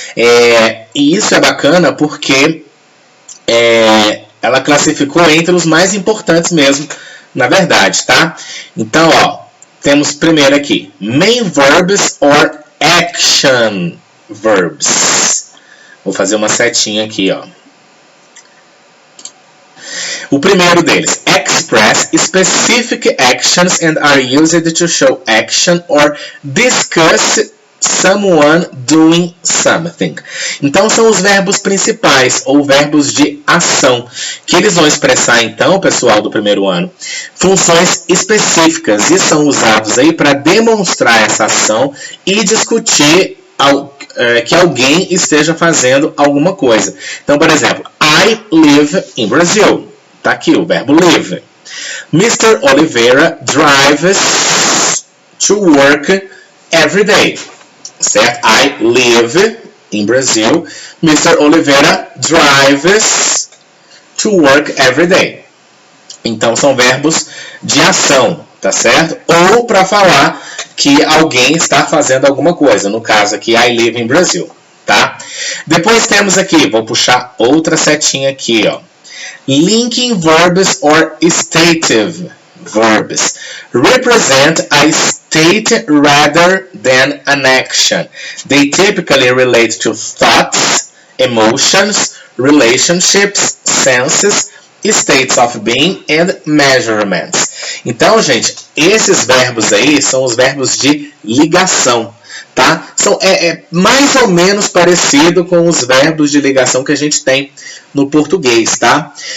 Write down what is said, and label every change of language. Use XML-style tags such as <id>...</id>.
<pt>E isso é bacana porque ela classificou entre os mais importantes mesmo, na verdade, tá? Então, ó, temos primeiro aqui,</pt> <en>main verbs or action verbs.</en> <pt>Vou fazer uma setinha aqui, ó. O primeiro deles,</pt> <en>express specific actions and are used to show action or discuss someone doing something.</en> <pt>Então, são os verbos principais, ou verbos de ação, que eles vão expressar, então, pessoal do primeiro ano, funções específicas, e são usados aí para demonstrar essa ação e discutir que alguém esteja fazendo alguma coisa. Então, por exemplo,</pt> <en>I live in Brazil.</en> <pt>Tá aqui o verbo live. Mr.</pt> <en>Oliveira drives to work every day.</en> <pt>Certo?</pt> <en>I live in Brazil. Mr. Oliveira drives to work every day.</en> <pt>Então, são verbos de ação, tá certo? Ou para falar que alguém está fazendo alguma coisa. No caso aqui,</pt> <en>I live in Brazil,</en> <pt>tá? Depois temos aqui, vou puxar outra setinha aqui, ó.</pt> <en>Linking verbs or stative verbs represent a state rather than an action. They typically relate to thoughts, emotions, relationships, senses, states of being and measurements.</en> <pt>Então, gente, esses verbos aí são os verbos de ligação, tá? É mais ou menos parecido com os verbos de ligação que a gente tem no português, tá?</pt>